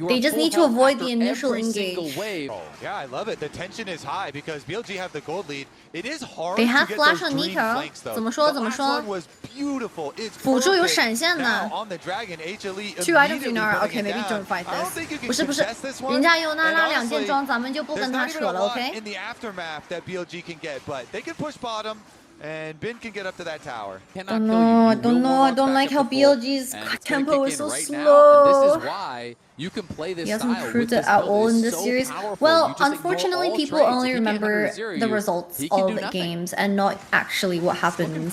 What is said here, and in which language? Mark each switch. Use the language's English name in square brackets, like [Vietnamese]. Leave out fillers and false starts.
[English] They just need to avoid the initial engage. Oh, yeah, I love it. The tension is high because BLG have the gold lead. It is hard. They have to get flash those on green Nico. flanks, though. [Chinese] 怎么说？ [English] Was beautiful. It's [Chinese] 辅助有闪现的。 [English] Now on the dragon, HLE 2 items Yunara. Okay, maybe don't fight this. [Chinese] 不是，人家有那2件装，咱们就不跟他扯了 ，OK? [English] In the aftermath that BLG can get, but they can push bottom. And Ben can get up to that tower. Don't know. I don't like how BLG's tempo is so slow. This is why you can play this. He hasn't proved it at all in this series. Well, unfortunately, people only remember the results of the games and not actually what happens.